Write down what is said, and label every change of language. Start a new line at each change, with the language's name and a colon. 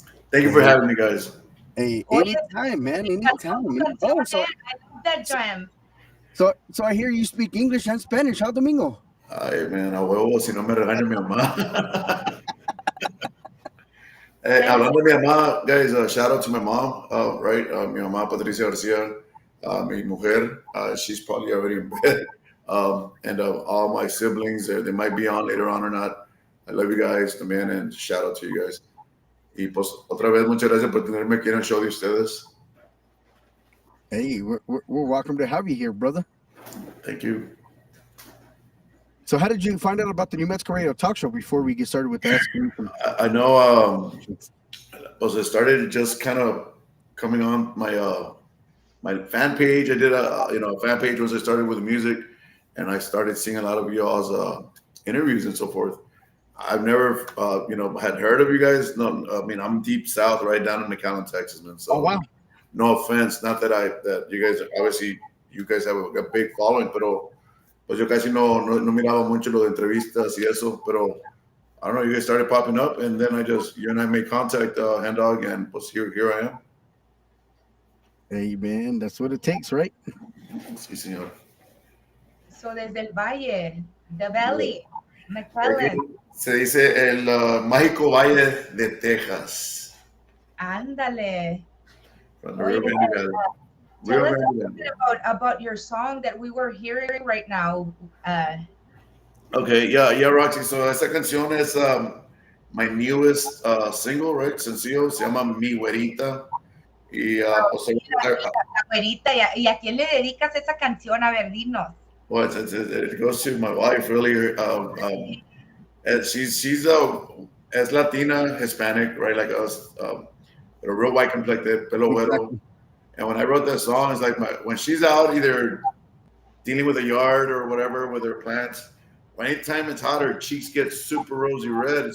English: Thank you for having me, guys. Hey,
Spanish: Oye,
English: anytime, man. Anytime. Oh, I love that jam. so I hear you speak English and Spanish, huh, Domingo?
Spanish: Ay, man, a huevo, si no me regaña mi mamá. Hablando de mi mamá,
English: guys, shout out to my mom, right?
Spanish: Mi mamá,
English: Patricia Garcia,
Spanish: mi mujer,
English: she's probably already in bed. And all my siblings, they might be on later on or not. I love you guys también, and shout out to you guys.
Spanish: Y pues, otra vez, muchas gracias por tenerme aquí en el show de ustedes.
English: Hey, we're welcome to have you here, brother. Thank you. So how did you find out about the New Mexico Radio Talk Show before we get started with that? I know, it started just kind of coming on my fan page. I did a fan page once I started with the music, and I started seeing a lot of y'all's interviews and so forth. I've never, had heard of you guys. No, I mean, I'm deep south, right down in McAllen, Texas, man. So, Oh, wow. No offense, not that you guys, obviously, you guys have a big following,
Spanish: pero pues yo casi no miraba mucho lo de entrevistas y eso,
English: pero I don't know, you guys started popping up, and then you and I made contact, Hand Dog, and pues here I am. Hey, man, that's what it takes, right?
Spanish: Sí, señor. So desde el Valle,
English: the Valley,
Spanish: McClellan. Se dice el mágico Valle de Texas. Ándale.
English: From the Rio Grande Valley. Tell Rio us a Grande little Valley. bit about your song that we were hearing right now. Okay, yeah, Roxy. So
Spanish: esa canción es
English: my newest single, right?
Spanish: Sencillo, se llama Mi Güerita. Y pues, La güerita, ¿y a quién le dedicas esa canción? A ver, dinos.
English: well, it goes to my wife, really. And she's as Latina, Hispanic, right, like us, but a real white complected,
Spanish: pelo güero.
English: Exactly. And when I wrote that song, it's like when she's out either dealing with the yard or whatever with her plants, anytime it's hot, her cheeks get super rosy red.